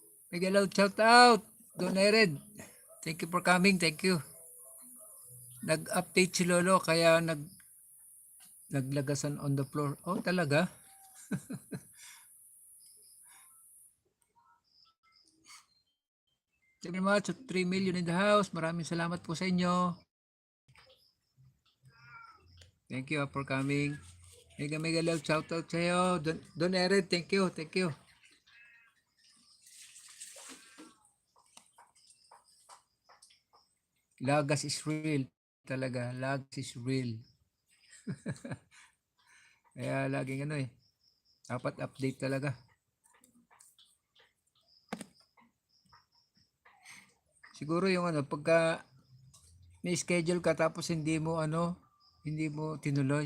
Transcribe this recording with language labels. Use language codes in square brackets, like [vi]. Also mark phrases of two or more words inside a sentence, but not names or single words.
[en] Miguel out, shout out. Don Ered. Thank you for coming. Thank you. [tl] Nag-update si Lolo kaya naglagasan [en] on the floor. [tl] Oh, talaga? [en] Thank you very much. 3 million in the house. [tl] Maraming salamat po sa inyo. [en] Thank you for coming. Mega love shout out [tl] sa iyo. [en] Don Ered, thank you. Thank you. Lagas is real. [tl] Talaga, lagas [en] is real. [tl] Kaya laging ano eh. Dapat update talaga. Siguro yung ano, pagka may schedule ka tapos hindi mo tinuloy.